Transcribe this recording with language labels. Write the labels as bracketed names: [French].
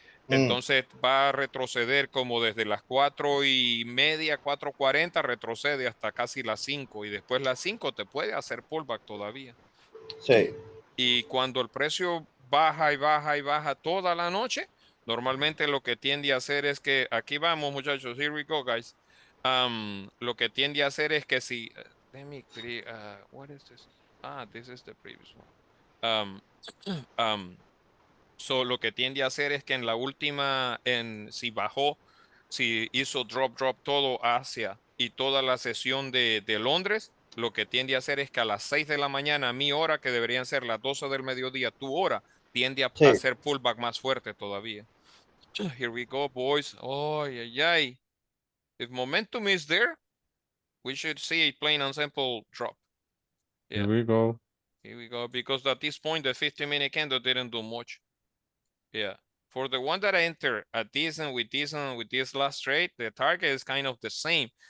[Spanish] Entonces va a retroceder como desde las 4:30, 4:40, retrocede hasta casi las 5 y después las 5 te puede hacer pullback todavía. Sí. Y cuando el precio baja y baja y baja toda la noche, normalmente lo que tiende a hacer es que, aquí vamos muchachos, [English] here we go guys. [Spanish] Lo que tiende a hacer es que si, [English] let me create, what is this? This is the previous one. [Spanish] So lo que tiende a hacer es que en la última, si bajó, si hizo drop todo Asia y toda la sesión de Londres, lo que tiende a hacer es que a las 6 de la mañana, mi hora, que deberían ser las 12 del mediodía, tu hora, tiende a hacer pullback más fuerte todavía. [English] Here we go, boys. Oh, ay, ay. If momentum is there, we should see a plain and simple drop. Yeah. Here we go. Here we go. Because at this point, the 50-minute candle didn't do much. Yeah. For the one that I enter at this and with this last trade, the target is kind of the same.